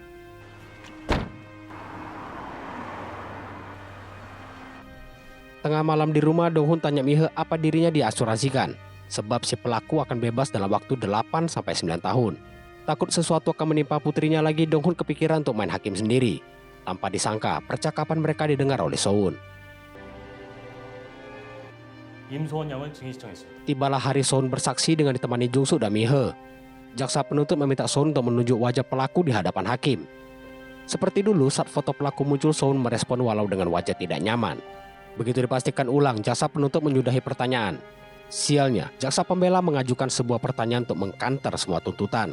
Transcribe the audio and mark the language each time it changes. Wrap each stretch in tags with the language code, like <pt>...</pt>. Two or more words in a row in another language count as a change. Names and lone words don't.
<id>Tengah malam di rumah, Dong-hun tanya Mi-he apa dirinya diasuransikan, sebab si pelaku akan bebas dalam waktu 8-9 tahun. Takut sesuatu akan menimpa putrinya lagi, Dong-hun kepikiran untuk main hakim sendiri. Tanpa disangka, percakapan mereka didengar oleh Soun.</id> <ko>임소원 양을 증인 신청했습니다.</ko> <id>Tibalah hari Soun bersaksi dengan ditemani Jung-suk dan Mi-he. Jaksa penuntut meminta Soun untuk menunjuk wajah pelaku di hadapan hakim. Seperti dulu, saat foto pelaku muncul, Soun merespon walau dengan wajah tidak nyaman. Begitu dipastikan ulang, jaksa penuntut menyudahi pertanyaan. Sialnya, jaksa pembela mengajukan sebuah pertanyaan untuk mengkanter semua tuntutan.</id>